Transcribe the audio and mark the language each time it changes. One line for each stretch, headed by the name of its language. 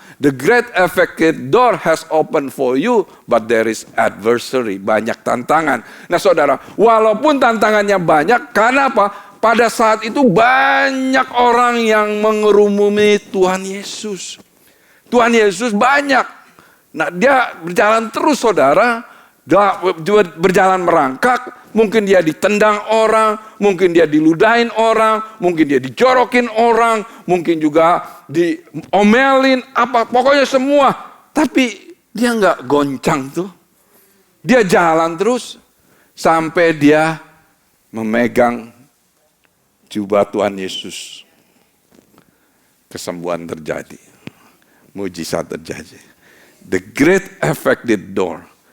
English: The great effective door has opened for you, but there is adversary.
Indonesian: Banyak tantangan. Nah saudara, walaupun tantangannya banyak, karena apa? Pada saat itu banyak orang yang mengerumuni Tuhan Yesus. Tuhan Yesus banyak. Nah dia berjalan terus saudara. Berjalan merangkak, mungkin dia ditendang orang, mungkin dia diludahin orang, mungkin dia dijorokin orang, mungkin juga diomelin, pokoknya semua. Tapi dia nggak goncang tuh. Dia jalan terus sampai dia memegang jubah Tuhan Yesus. Kesembuhan terjadi, mujizat terjadi.
English: The great effective door.